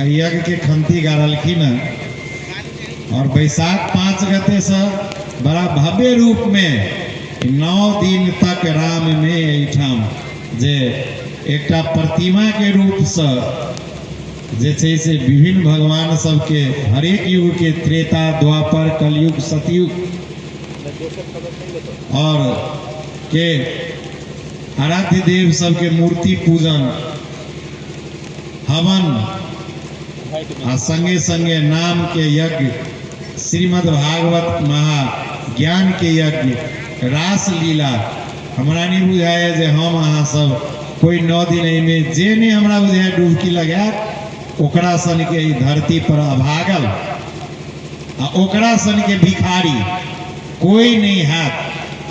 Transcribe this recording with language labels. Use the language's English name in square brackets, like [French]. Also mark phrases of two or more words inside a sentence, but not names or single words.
[Maithili] यज्ञ के खंती गाड़लखिन और बैसाख 5 गते से बड़ा भव्य रूप में 9 दिन तक राम में एहिठाम जे एकटा प्रतिमा के रूप से जे छै से विभिन्न भगवान सबके हरेक युग के त्रेता द्वापर कलयुग सतयुग और के आराध्य देव सबके मूर्ति पूजन हवन आ संगे संगे नाम के यज्ञ, श्रीमद् भागवत महाज्ञान के यज्ञ, रास लीला। हमरा नहीं बुझाय जे हम अहाँ सब कोई 9 दिन में जे नहीं हमरा बुझाय डुबकी लगा ओकरा सन के धरती पर अभागल आ ओकरा सन के भिखारी कोई नहीं हाथ।